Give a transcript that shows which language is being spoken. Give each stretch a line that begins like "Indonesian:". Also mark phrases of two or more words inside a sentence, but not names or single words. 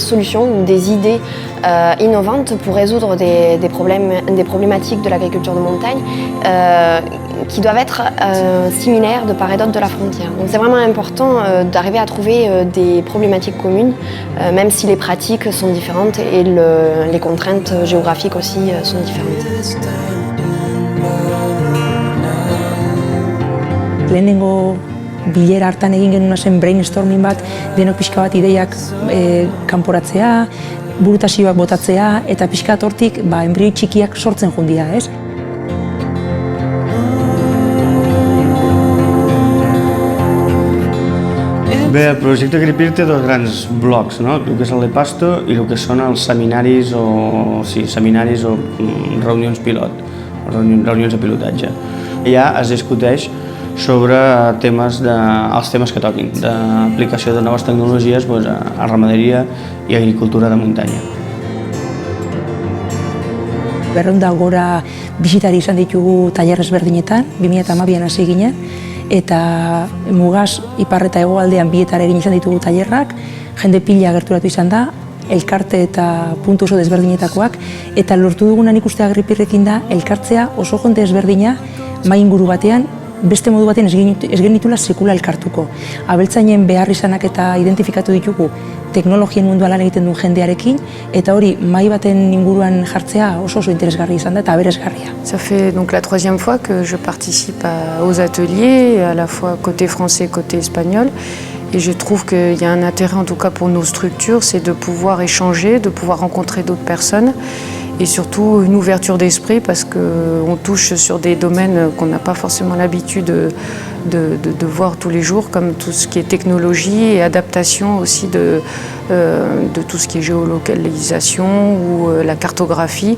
French: solutions ou des idées innovantes pour résoudre des problématiques de l'agriculture de montagne qui doivent être similaires de part et d'autre de la frontière. Donc c'est vraiment important d'arriver à trouver des problématiques communes, même si les pratiques sont différentes et les contraintes géographiques aussi sont différentes.
Basque: Lehenengo bilera hartan egin genuen zen brainstorming bat, denok pixka bat ideiak kanporatzea, burutazioak botatzea eta pixka bat hortik enbrioi txikiak sortzen jundia, ez?
Catalan: Bé, el projecte Agripir té dos grans blocs, no? El que és el de Pasto i el que són els seminaris o reunions pilot, reunions de pilotatge. Allà es discuteix sobre els temes que toquin, d'aplicació de noves tecnologies a ramaderia i agricultura de muntanya.
Basque: Berrehun gora bisitari izan ditugu tailer ezberdinetan, 2012an hasi ginen, eta mugaz ipar eta hegoaldean bietara egin izan ditugu tailerrak, jende pila gerturatu izan da, elkarte eta puntu oso desberdinetakoak, eta lortu duguna nik uste Agripirrekin da, elkartzea oso jende ezberdina mahai inguru batean, beste modu batean ez genitula sekula elkartuko. Abeltzainen behar izanak eta identifikatu ditugu teknologien munduan lan egiten duen jendearekin, eta hori mahai baten inguruan jartzea oso interesgarri izan da eta aberasgarria.
French: Ça fait donc la troisième fois que je participe aux ateliers, à la fois côté français, côté espagnol. Et je trouve qu'il y a un intérêt, en tout cas pour nos structures, c'est de pouvoir échanger, de pouvoir rencontrer d'autres personnes et surtout une ouverture d'esprit parce qu'on touche sur des domaines qu'on n'a pas forcément l'habitude de voir tous les jours, comme tout ce qui est technologie et adaptation aussi de tout ce qui est géolocalisation ou la cartographie.